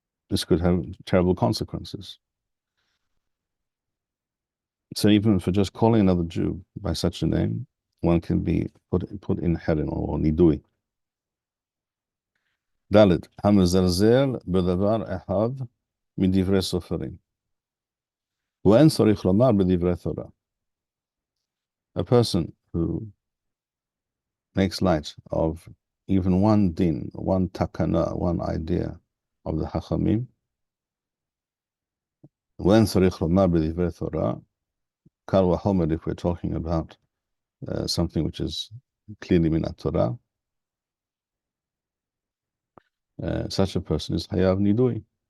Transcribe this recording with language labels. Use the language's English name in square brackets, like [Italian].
[English] This could have terrible consequences. So even for just calling another Jew by such a name, one can be put in Herin or Nidui. [Hebrew] ד' המזלזל בדבר אחד מדברי סופרים. ואין צריך לומר בדברי תורה. [English] A person who makes light of even one din, one takana, one idea of the Chachamim, [Hebrew] ואין צריך לומר בדברי תורה, [English] קל וחומר if we're talking about something which is clearly minat Torah, such a person is hayav nidui.